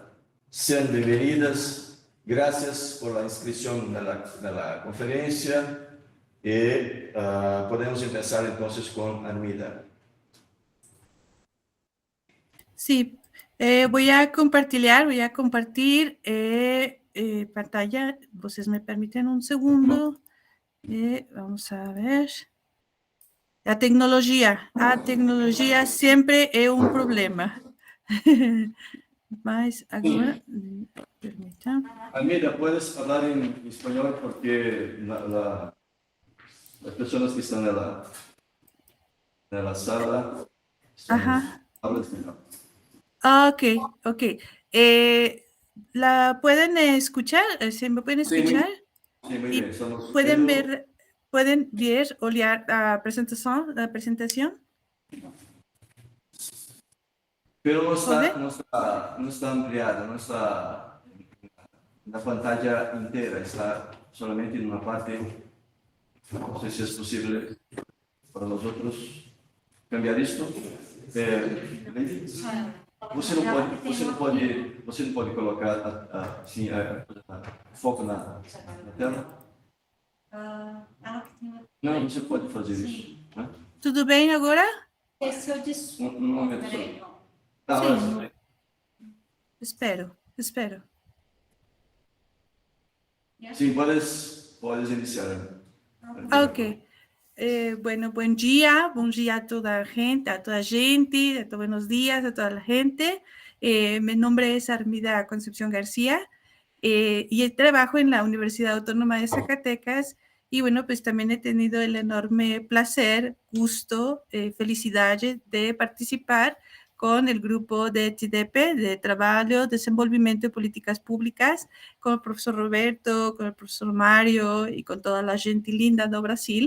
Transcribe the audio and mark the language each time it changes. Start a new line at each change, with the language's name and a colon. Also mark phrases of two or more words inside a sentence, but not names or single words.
Spanish: Sean bienvenidas, gracias por la inscripción de la conferencia y podemos empezar entonces con Armida. Sí, voy a compartir pantalla. ¿Ustedes me permiten un segundo? Vamos a ver.
Portuguese: A tecnologia sempre é um problema. Mas agora, permita.
Spanish: Almeida, puedes hablar en español porque las personas que están en la sala hablan español. Ok. ¿La pueden escuchar? ¿Se me pueden escuchar? Sí, muy bien. ¿Pueden ver, olhar la presentación? Pero no está ampliada, no está en la pantalla entera, está solamente en una parte. No sé si es posible para nosotros cambiar esto.
Portuguese: Você não pode colocar assim, foco na tela? Não, você pode fazer isso. Né? Tudo bem agora? Esse eu disse. Um momento só. Tá, sim. Espero. Sim, podes iniciar. Ok.
Spanish: Bueno, buen día a toda gente, buenos días a toda la gente. Mi nombre es Armida Concepción García y trabajo en la Universidad Autónoma de Zacatecas y bueno, pues también he tenido el enorme placer, gusto, felicidad de participar con el grupo de TDP, de Trabajo, Desenvolvimiento y Políticas Públicas, con el profesor Roberto, con el profesor Mario y con toda la gente linda de Brasil.